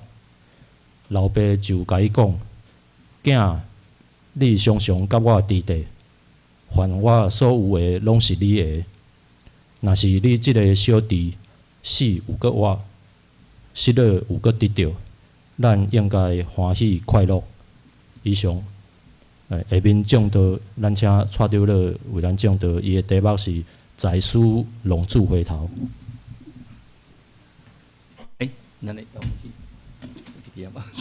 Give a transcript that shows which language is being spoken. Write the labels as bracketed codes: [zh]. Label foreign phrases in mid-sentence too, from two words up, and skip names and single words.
[nan] 老爸就甲伊讲：囝，你常常甲我伫地，凡我所有的拢是你的。若是你即个小弟死有搁活，失落有搁得着，咱应该欢喜快乐。以上，下面讲到，咱请蔡长老为咱讲到，伊的题目是“在书龙柱回头”。那你要去，吗？